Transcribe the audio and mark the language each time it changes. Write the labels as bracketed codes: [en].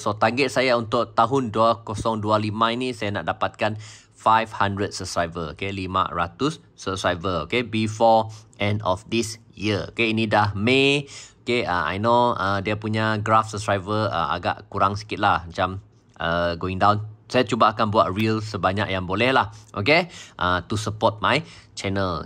[ms] So target saya untuk tahun 2025 ini saya nak dapatkan 500 subscriber. [en] Okay, 500 subscriber. Okay, before end of this year. [ms] Okay, ini dah Mei. Okay, [en] I know [ms] dia punya graph subscriber agak kurang sikit lah, macam [en] going down. [ms] Saya cuba akan buat reel sebanyak yang boleh lah. [en] Okay, to support my channel.